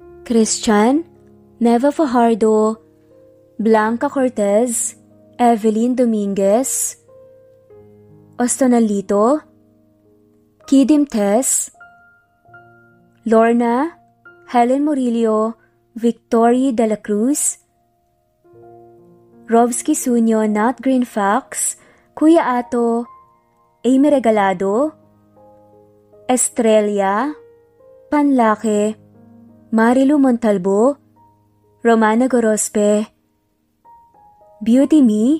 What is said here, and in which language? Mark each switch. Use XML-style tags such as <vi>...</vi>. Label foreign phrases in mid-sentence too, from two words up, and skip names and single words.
<tl>Christian, Neva Fajardo, Blanca Cortez, Evelyn Dominguez, Ostonalito, Kidim Tess, Lorna, Helen Murillo, Victory de la Cruz, Rovsky Sunyo, Not Green Fox, Kuya Ato, Amy Regalado, Estrella, Panlake, Marilu Montalbo, Romana Gorospe, Beauty Me,</tl>